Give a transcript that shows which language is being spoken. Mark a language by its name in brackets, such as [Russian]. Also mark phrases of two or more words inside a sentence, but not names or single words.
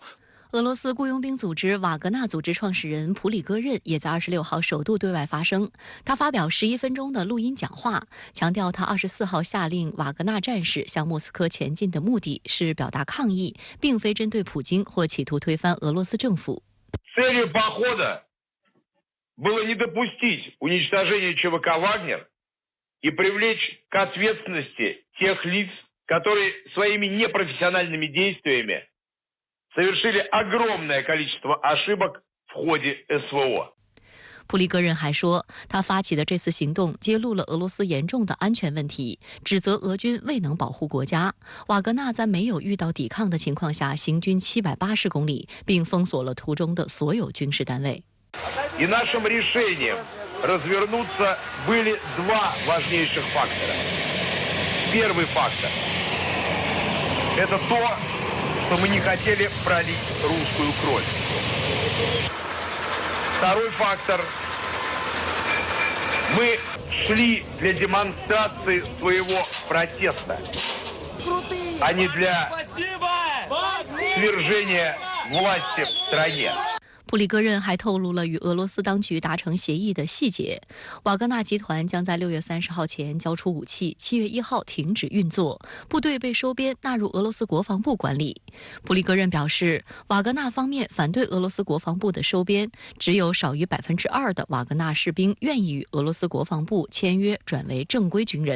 [Chinese] 俄罗斯雇佣兵组织瓦格纳组织创始人普里戈任也在26号首度对外发声。他发表11分钟的录音讲话，强调他24号下令瓦格纳战士向莫斯科前进的目的是表达抗议，并非针对普京或企图推翻俄罗斯政府。 [Russian] Целью похода было не допустить уничтожения ЧВК «Вагнер» и привлечь к ответственности тех лиц, которые своими непрофессиональными действиями совершили огромное количество ошибок в ходе СВО. [Chinese] 普里戈任还说，他发起的这次行动揭露了俄罗斯严重的安全问题，指责俄军未能保护国家。瓦格纳在没有遇到抵抗的情况下行军780公里，并封锁了途中的所有军事单位。 [Russian] И нашим решением развернуться были два важнейших фактора. Первый фактор – это то, что мы не хотели пролить русскую кровь. Второй фактор – мы шли для демонстрации своего протеста, а не для свержения власти в стране. [Chinese] 普里戈任还透露了与俄罗斯当局达成协议的细节。瓦格纳集团将在6月30号前交出武器，7月1号停止运作，部队被收编纳入俄罗斯国防部管理。普里戈任表示，瓦格纳方面反对俄罗斯国防部的收编，只有少于2%的瓦格纳士兵愿意与俄罗斯国防部签约转为正规军人。